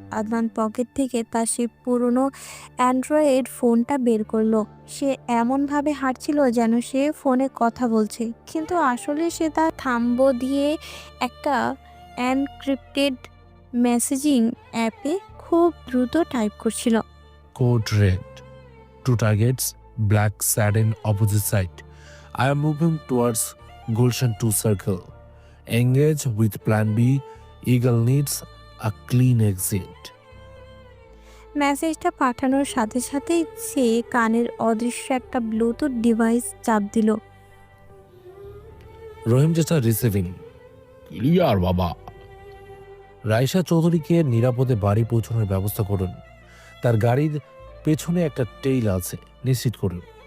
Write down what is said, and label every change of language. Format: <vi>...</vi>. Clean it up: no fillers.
<bn>Adnan pocket থেকে তার সেই পুরনো অ্যান্ড্রয়েড ফোনটা বের করলো। সে এমনভাবে হাঁটছিল যেন সে ফোনে কথা বলছে, কিন্তু আসলে সে তার থাম্ব দিয়ে একটা এনক্রিপ্টেড মেসেজিং অ্যাপে খুব দ্রুত টাইপ করছিল।</bn> <en>Code red, 2 targets, black satin opposite side. I am moving towards Gulshan 2 circle. Engage with plan B. Eagle needs a clean exit.</en> <bn>মেসেজটা পাঠানোর সাথে সাথেই সে কানের অদৃশ্য একটা ব্লুটুথ ডিভাইস চাপ দিল। রহিম চাচা রিসিভিং। ক্লিয়ার বাবা। রাইসা চৌধুরীকে নিরাপদে বাড়ি পৌঁছানোর ব্যবস্থা করুন। তার গাড়ির পেছনে একটা টেইল আছে, নিশ্চিত করুন।</bn>